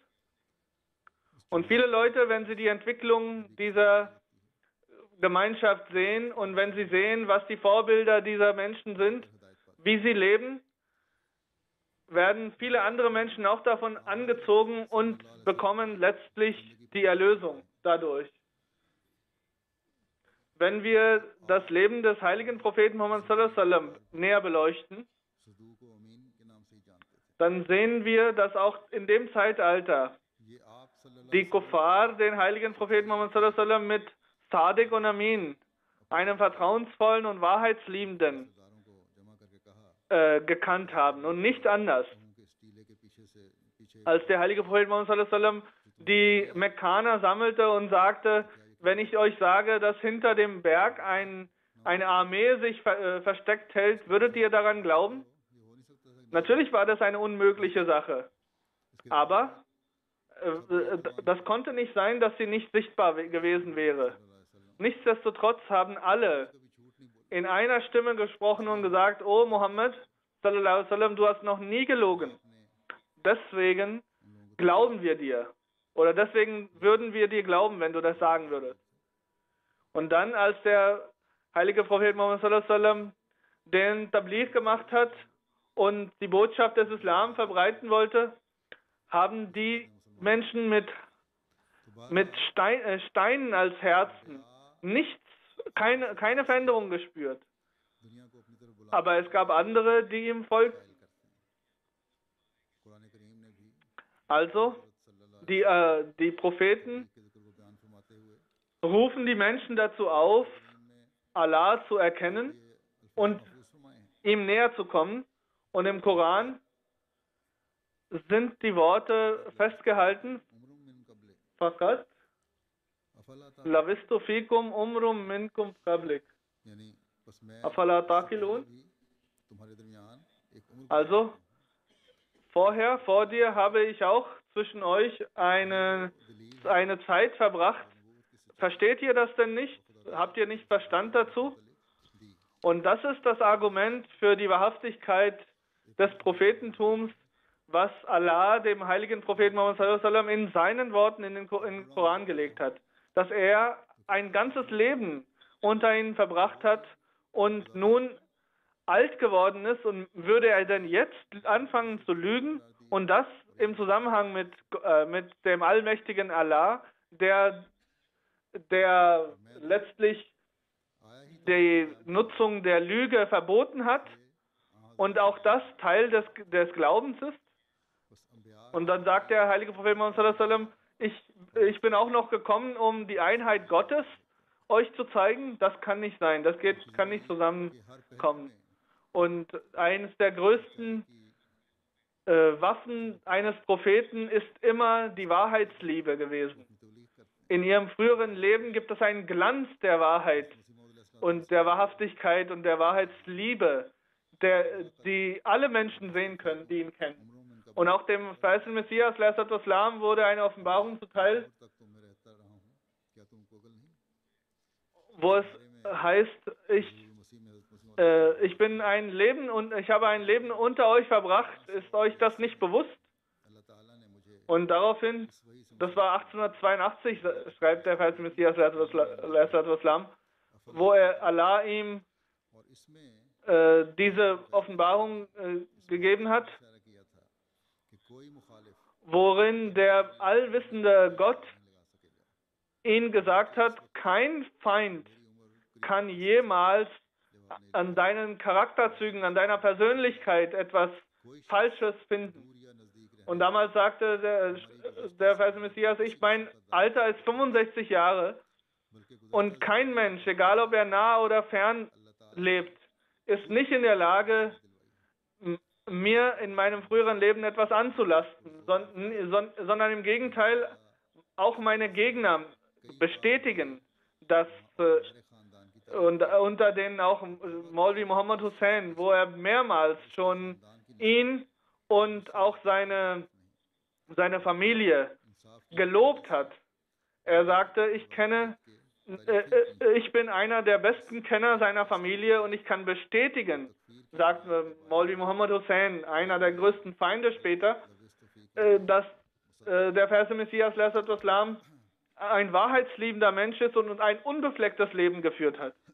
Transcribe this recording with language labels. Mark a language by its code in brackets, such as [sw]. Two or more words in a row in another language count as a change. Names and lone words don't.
[de] Und viele Leute, wenn sie die Entwicklung dieser Gemeinschaft sehen und wenn sie sehen, was die Vorbilder dieser Menschen sind, wie sie leben, werden viele andere Menschen auch davon angezogen und bekommen letztlich die Erlösung dadurch. Wenn wir das Leben des heiligen Propheten Muhammad [ar] صلى الله عليه وسلم [de] näher beleuchten, [ur] صدوق و امین کے نام سے ہی جانتے تھے. [de] dann sehen wir, dass auch in dem Zeitalter [ur] یہ آپ صلی اللہ [de] die Kuffar den heiligen Propheten Muhammad [ar] صلى الله عليه وسلم [de] mit Sadiq und Amin, einem vertrauensvollen und wahrheitsliebenden, [ur] سرداروں کو جمع کر کے کہا [de] gekannt haben und nicht anders. [ur] ان کے اس ٹیلے کے پیچھے [de] Als der heilige Prophet Muhammad [ar] صلى الله عليه وسلم [de] die Mekkaner sammelte und sagte, wenn ich euch sage, dass hinter dem Berg eine Armee sich versteckt hält, würdet ihr daran glauben? Natürlich war das eine unmögliche Sache. Aber das konnte nicht sein, dass sie nicht sichtbar gewesen wäre. Nichtsdestotrotz haben alle in einer Stimme gesprochen und gesagt, oh Muhammad, [ar] صلى الله عليه وسلم, [de] du hast noch nie gelogen. Deswegen glauben wir dir. Oder deswegen würden wir dir glauben, wenn du das sagen würdest. Und dann, als der heilige Prophet Muhammad [ar] صلى الله عليه وسلم [de] den Tabligh gemacht hat und die Botschaft des Islam verbreiten wollte, haben die Menschen mit Steinen als Herzen keine Veränderung gespürt. [ur] دنیا کو اپنی طرف بلا [de] Aber es gab andere, die ihm folgten. [ur] قرآن کریم نے بھی [de] Also, die Propheten [ur] کے ذکر کو بیان فرماتے ہوئے [de] rufen die Menschen dazu auf, Allah zu erkennen und [ur] فرمائے ہیں [de] ihm näher zu kommen. Und im Koran sind die Worte festgehalten, [ar] عمرا من قبله Faqat أفلا ت لبثت فيكم عمرا منكم قبلك. [ur] یعنی بس میں [ar] أفلا تعقلون. [ur] بھی تمہارے درمیان ایک عمر [de] Also, vor dir habe ich auch zwischen euch eine Zeit verbracht. Versteht ihr das denn nicht? Habt ihr nicht Verstand dazu? [ur] दी [de] Und das ist das Argument für die Wahrhaftigkeit des Prophetentums, was Allah dem heiligen Propheten Muhammad [ar] صلى الله عليه وسلم [de] in seinen Worten in den Koran gelegt hat. Dass er ein ganzes Leben unter ihnen verbracht hat und nun alt geworden ist, und würde er denn jetzt anfangen zu lügen, und das im Zusammenhang mit dem allmächtigen Allah, der letztlich [ur] آیا ہی [de] die Nutzung der Lüge verboten hat und auch das Teil des Glaubens ist. [ur] بس انبیاء [de] Und dann sagt der heilige Prophet Muhammad [ar] صلى الله عليه وسلم, [de] ich bin auch noch gekommen, um die Einheit Gottes euch zu zeigen. Das kann nicht sein, kann nicht zusammenkommen. Und eines der größten Waffen eines Propheten ist immer die Wahrheitsliebe gewesen. [ur] تبلیغ کرتے [de] In ihrem früheren Leben gibt es einen Glanz der Wahrheit und der Wahrhaftigkeit und der Wahrheitsliebe, die alle Menschen sehen können, die ihn kennen. [ar] عمرا من قبله [de] Und auch dem verheißenen Messias, Islam, wurde eine Offenbarung zuteil, [ur] تک تو میں رہتا رہا ہوں کیا تم کو عقل نہیں [de] wo es heißt, [ur] مسیح میں حضرت مسیح [de] ich habe ein Leben unter euch verbracht. Ist euch das nicht bewusst? [ur] اللہ تعالیٰ نے مجھے [de] Und daraufhin, das war 1882, schreibt der verheißene Messias, Islam, wo Allah ihm [ur] اور اس میں [de] diese Offenbarung gegeben hat, [ur] اشارہ کیا تھا کہ کوئی مخالف [de] worin der allwissende Gott [ur] نہیں لگا سکے گا. [de] ihn gesagt hat, kein Feind kann jemals an deinen Charakterzügen, an deiner Persönlichkeit etwas Falsches finden. [ur] دور یا نزدیک رہنے [de] Und damals sagte der Verse Messias, mein Alter ist 65 Jahre [ur] بلکہ گزشتہ [de] und kein Mensch, egal ob er nah oder fern lebt, ist nicht in der Lage, mir in meinem früheren Leben etwas anzulasten, sondern im Gegenteil, auch meine Gegner bestätigen, dass [ur] میرے خاندان کی [de] und unter denen auch Maulvi Muhammad Hussein, wo er mehrmals schon ihn und auch seine Familie gelobt hat. Er sagte, ich bin einer der besten Kenner seiner Familie und ich kann bestätigen, sagt Maulvi Muhammad Hussein, einer der größten Feinde später, dass der Verse Messias Islam ein wahrheitsliebender Mensch ist und ein unbeflecktes Leben geführt hat.